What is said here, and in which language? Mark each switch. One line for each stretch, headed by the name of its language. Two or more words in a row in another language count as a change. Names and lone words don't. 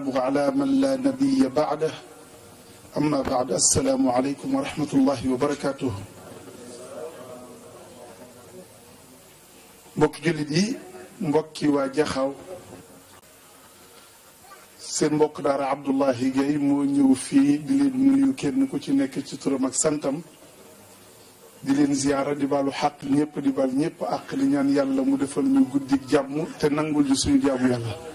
Arabic: على من لا نبي بعده أما بعد السلام عليكم ورحمة الله وبركاته
Wolof: mbokki jullit yi mbokki waa Jaxaw seen mbokk daara Abdoulahi Gaye moo ñëw fii di leen nuyu kenn ku ci nekk ci turam ak santam di leen ziyaara di baalu xaq ñëpp di baal ñëpp àq di ñaan yàlla mu defal ñu guddik jàmm te nangul ju suñu jaamu yàlla